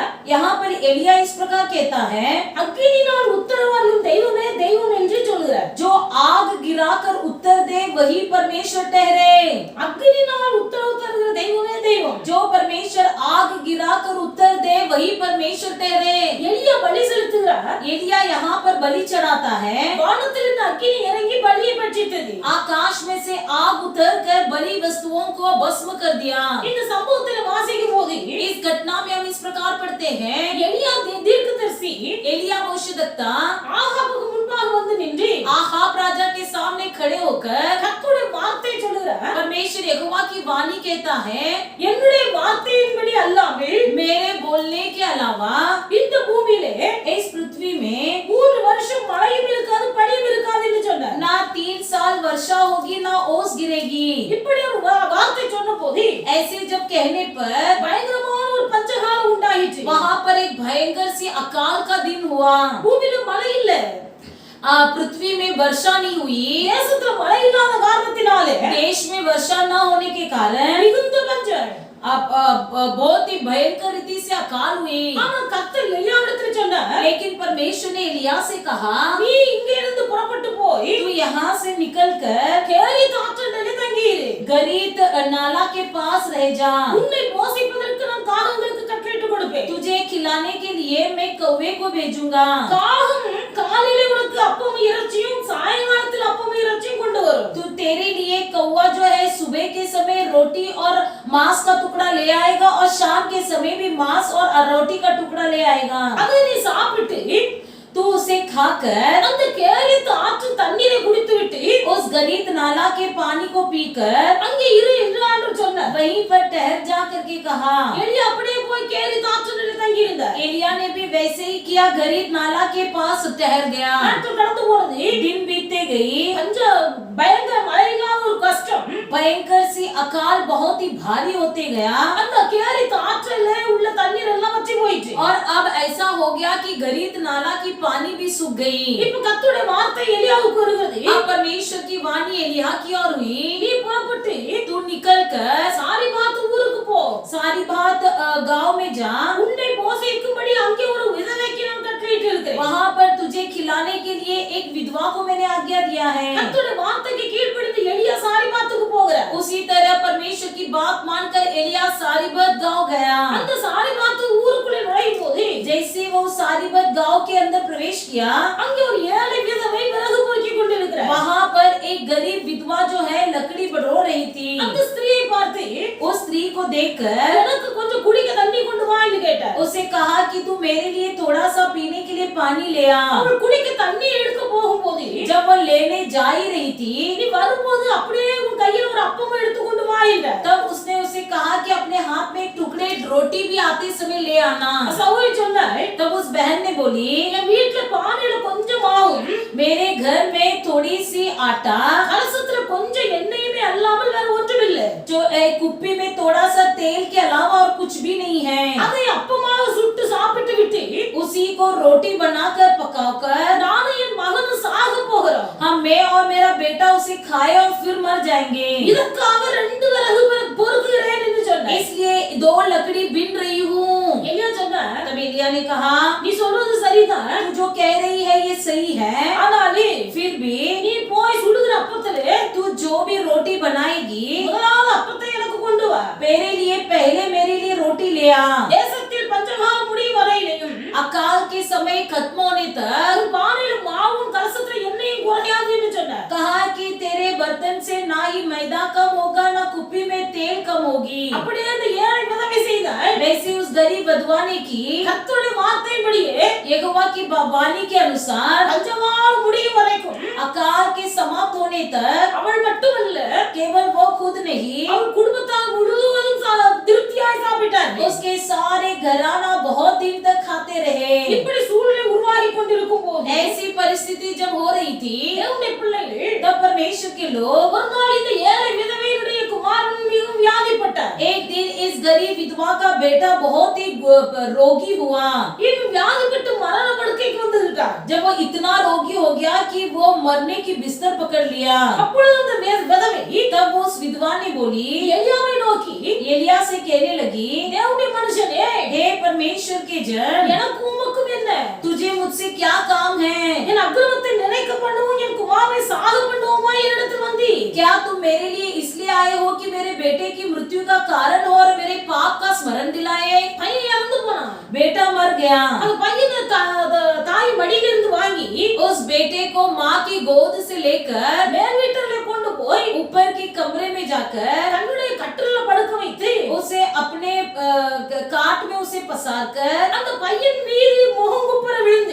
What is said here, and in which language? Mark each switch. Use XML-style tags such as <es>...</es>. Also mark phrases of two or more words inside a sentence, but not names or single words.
<hi>यहाँ पर एलिया इस प्रकार कहता है,</hi> <ta>அக்கினியினால் உத்தரவாரும் தெய்வமே தெய்வம் என்று சொல்லுகிறார்।</ta> <hi>जो आग गिराकर उत्तर दे वही परमेश्वर ठहरे।</hi> <ta>அக்கினியினால் உத்தரவு தருகிற தெய்வமே தெய்வம்।</ta> <hi>जो परमेश्वर आग गिराकर उत्तर दे वही परमेश्वर ठहरे।</hi> <ta>எலியா பலி செலுத்துகிறார்।</ta> <hi>एलिया यहाँ पर बलि चढ़ाता है।</hi> <ta>வானத்திலிருந்து அக்கினி இறங்கி பலியை பட்சித்தது।</ta> <hi>आकाश में से आग उतर कर बलि वस्तुओं को भस्म कर दिया।</hi> <ta>இந்த சம்பவத்தை வாசிக்கும் போது</ta> <hi>इस घटना में हम इस प्रकार पढ़ते हैं,</hi> <ta>எலியா தீர்க்கதரிசி</ta> <hi>एलिया भविष्यद्वक्ता</hi> <ta>ஆகாபுக்கு முன்பாக வந்து நின்று</ta> <hi>आहाब राजा के सामने खड़े होकर</hi> <ta>கர்த்தருடைய வார்த்தை சொல்லுகிறார்,</ta> <hi>परमेश्वर यहोवा की वाणी कहता है,</hi> <ta>என்னுடைய வார்த்தையின்படி அல்லாமல்</ta> <hi>मेरे बोलने के अलावा</hi> <ta>இந்த பூமியிலே</ta> <hi>इस पृथ्वी में</hi> <ta>3 வருஷம் மழையும் இருக்காது பனியும் இருக்காது என்று சொன்னார்।</ta> <hi>ना 3 साल वर्षा होगी ना ओस गिरेगी।</hi> <ta>இப்படி ஒரு வார்த்தை சொன்ன போது</ta> <hi>ऐसे जब कहने पर</hi> <ta>பயங்கரமான ஒரு பஞ்சகாலம் உண்டாயிற்று।</ta> <hi>वहां पर एक भयंकर सी अकाल का दिन हुआ।</hi> <ta>பூமியில மழை இல்ல,</ta> <hi>पृथ्वी में वर्षा नहीं हुई।</hi> <ta>தேசத்துல மழை இல்லாத காரணத்தினாலே</ta> <hi>देश में वर्षा न होने के कारण</hi> <ta>மிகுந்த பஞ்சம்।</ta> <hi>बहुत ही भयंकर रीति से अकाल हुई।</hi> <ta>ஆனா கர்த்தர் எலியாவிடத்தில் சொன்னார்,</ta> <hi>लेकिन परमेश्वर ने एलिया से कहा,</hi> <ta>நீ இங்க இருந்து புறப்பட்டு போய்</ta> <hi>तू यहाँ से निकलकर</hi> <ta>கேரி தாற்றண்டலே தங்கியிரு,</ta> <hi>गरीत नाला के पास रह जा।</hi> <ta>உன்னை போஷிப்பதற்கு நான் காகங்களுக்கு கட்டளையிட்டு கொடுப்பேன்।</ta> <hi>तुझे खिलाने के लिए मैं कौवे को भेजूंगा।</hi> <ta>காகம் காலையிலே உனக்கு அப்பமும் இறைச்சியும் சாயங்காலத்தில் அப்பமும் இறைச்சியும் கொண்டு வரும்।</ta> <hi>तू तेरे लिए कौवा जो है सुबह के समय रोटी और मांस का टुकड़ा ले आएगा और शाम के समय भी मांस और रोटी का टुकड़ा ले आएगा।</hi> <ta>அதை நீ சாப்பிட்டு</ta> <hi>तू उसे खाकर</hi> <ta>அந்த கேரித்து ஆற்று தண்ணீரை குடித்துவிட்டு</ta> <hi>उस गरीत नाला के पानी को पीकर</hi> <ta>அங்கே இரு என்று ஆண்டவர் சொன்னார்।</ta> <hi>वहीं पर ठहर जा करके कहा।</hi> <ta>எலியா அப்படியே போய் கேரித்து ஆற்றிலே தங்கி இருந்தார்।</ta> <hi>एलिया ने भी वैसे ही किया, गरीत नाला के पास ठहर गया।</hi> <ta>நாட்கள் கடந்து போனது,</ta> <hi>दिन बीतते गई,</hi> <ta>பஞ்ச பயங்கர மழை இல்லாத ஒரு கஷ்டம்</ta> <hi>भयंकर सी अकाल बहुत ही भारी होते गया।</hi> <ta>அந்த கேரித்து ஆற்றிலே உள்ள தண்ணீர் எல்லாம் வற்றி போயிற்று।</ta> <hi>और अब ऐसा हो गया कि गरीत नाला की पानी भी सूख गई।</hi> <ta>இப்ப கர்த்தருடைய வார்த்தை எலியாவுக்கு வருகிறது,</ta> <hi>अब परमेश्वर की वाणी एलिया की ओर हुई,</hi> <ta>நீ புறப்பட்டு</ta> <hi>तू निकलकर</hi> <ta>சாரிபாத் ஊருக்கு போ,</ta> <hi>सारीबात गांव में जा।</hi> <ta>உன்னை போஷிக்கும்படி அங்கே ஒரு விதவைக்கு நான் கட்டளையிட்டு இருக்கிறேன்।</ta> <hi>वहां पर तुझे खिलाने के लिए एक विधवा को मैंने आज्ञा दिया है।</hi> <ta>கர்த்தருடைய வார்த்தைக்கு கீழ்ப்படிந்து எலியா சாரிபாத்துக்கு போகிறார்।</ta> <hi>उसी तरह परमेश्वर की बात मानकर एलिया सारीबत गांव गया।</hi> <ta>அந்த சாரிபாத்து ஊருக்குள்ளே நுழையும் போது</ta> <hi>जैसे वो सारीबत गांव के अंदर प्रवेश किया,</hi> <ta>அங்கே ஒரு ஏழை விதவை விறகு பொறுக்கி கொண்டிருக்கிறார்।</ta> <hi>वहां पर एक गरीब विधवा जो है लकड़ी बटो रही थी।</hi> <ta>அந்த ஸ்திரீயை பார்த்து</ta> <hi>उस स्त्री को देखकर</hi> <ta>எனக்கு கொஞ்சம் குடிக்க தண்ணி கொண்டு வா என்று கேட்டார்।</ta> <hi>उसे कहा कि तू मेरे लिए थोड़ा सा पीने के लिए पानी ले आ।</hi> <ta>அவள் குடிக்க தண்ணி எடுக்க போகும்போது</ta> <hi>जब वो लेने जा ही रही थी,</hi> <ta>நீ வரும்போது அப்படியே உன் கையில் ஒரு அப்பம் எடுத்து கொண்டு வா என்றார்।</ta> <hi>तब उसने उसे कहा कि अपने हाथ में एक टुकड़े रोटी भी आते समय ले आना।</hi> <ta>சகோதரி சொன்னாள்,</ta> <hi>तब उस बहन ने बोली,</hi> <ta>என் வீட்டுல பானையில கொஞ்சம் மாவும்</ta> <hi>मेरे घर में थोड़ी सी आटा,</hi> <ta>கலசத்துல கொஞ்சம் எண்ணெயுமே அல்லாமல் வேற ஒன்றுமில்லை,</ta> <hi>जो एक कुप्पी में थोड़ा सा तेल के अलावा और कुछ भी नहीं है।</hi> <ta>அதை அப்பமாக சுட்டு சாப்பிட்டு விட்டு</ta> <hi>उसी को रोटी बनाकर पकाकर</hi> <ta>நானும் என் மகனும் சாக போகிறோம்,</ta> <hi>मैं और मेरा बेटा उसे खाए और फिर मर जाएंगे।</hi> <ta>இதற்காக 2 விறகு பொறுக்குகிறேன் என்று சொன்னார்।</ta> <hi>इसलिए 2 लकड़ी बिन रही हूँ।</hi> <ta>எலியா சொன்னார்,</ta> <hi>तब एलिया ने कहा,</hi> <ta>நீ சொல்வது சரிதான்,</ta> <hi>तू जो कह रही है ये सही है,</hi> <ta>ஆனாலே</ta> <hi>फिर भी</hi> <ta>நீ போய் சுடுகிற அப்பத்திலே</ta> <hi>तू जो जो भी रोटी बनाएगी</hi> <ta>முதலாவது அப்பத்தை எனக்கு கொண்டு வா.</ta> <hi>मेरे लिए पहले मेरे लिए रोटी ले आ।</hi> <ta>தேசத்தில் பஞ்சகாலம் முடியும் வரையிலையும்</ta> <hi>अकाल के समय खत्म होने तक</hi> <ta>உன் பானையில் மாவும் கலசத்துல எண்ணெயும் குறையாது என்று சொன்னார்.</ta> <hi>कहा कि तेरे बर्तन से ना ही मैदा कम होगा ना कुप्पी में तेल कम होगी।</hi> <ta>அப்படியே அந்த ஏழை விதவை செய்தாள்.</ta> <hi>वैसे उस गरीब विधवा ने की</hi> <ta>கர்த்தருடைய வார்த்தையின்படியே</ta> <hi>यहोवा की वाणी के अनुसार</hi> <ta>பஞ்சகாலம் முடியும் வரைக்கும்</ta> <hi>अकाल के समाप्त होने तक</hi> <ta>அவள் மட்டுமல்ல</ta> <hi>केवल वो खुद नहीं</hi> <ta>அவள் குடும்பத்தார் முழுவதும் திருப்தியாய் சாப்பிட்டார்கள்.</ta> <hi>उसके सारे घराना बहुत दिन तक खाते रहे।</hi> <ta>இப்படி சூழ்நிலை உருவாகி கொண்டிருக்கும் போது</ta> <hi>ऐसी परिस्थिति जब हो रही थी</hi> <ta>தேவனுடைய பிள்ளைகள்</ta> <hi>तब परमेश्वर के लोग</hi> <ta>ஒரு நாள் இந்த ஏழை விதவையினுடைய குமாரன் மிகவும் வியாதிப்பட்டார்.</ta> <hi>एक दिन इस गरीब विधवा का बेटा बहुत ही रोगी हुआ।</hi> <ta>இவன் வியாதிப்பட்டு மரண படுக்கைக்கு வந்துட்டார்.</ta> <hi>जब वो इतना रोगी हो गया कि वो मरने की बिस्तर पकड़ लिया</hi> <ta>அப்பொழுது அந்த விதவை</ta> <hi>तब वो उस विधवा ने बोली</hi> <ta>எலியாவை நோக்கி</ta> <hi>एलिया से कहने लगी</hi> <ta>தேவனுடைய மனுஷனே</ta> <hi>हे परमेश्वर के जन</hi> <ta>எனக்கு உமக்கும் என்ன</ta> <hi>तुझे मुझसे क्या काम है?</hi> <ta>என் அக்கிரமத்தை நினைக்க பண்ணுவோம் என் குமாரனை சாக பண்ணுவோமா என்னிடத்தில் வந்தி</ta> <hi>क्या तुम मेरे लिए इसलिए आए हो कि मेरे बेटे की मृत्यु का कारण हो और मेरे पाप का स्मरण दिलाए?</hi> <ta>பையன் இறந்து போனான்.</ta> <hi>बेटा मर गया।</hi> <ta>அந்த பையனை தாய் மடியில இருந்து வாங்கி</ta> <hi>उस बेटे को माँ की गोद से लेकर</hi> <ta>மேல் வீட்டில கொண்டு போய்</ta> <hi>ऊपर के कमरे में जाकर</hi> <ta>தன்னுடைய கட்டில்ல படுக்க வைத்து</ta> <hi>उसे अपने काट में उसे पसार कर</hi> <ta>அந்த பையன் மீது முகம் குப்புற விழுந்து</ta>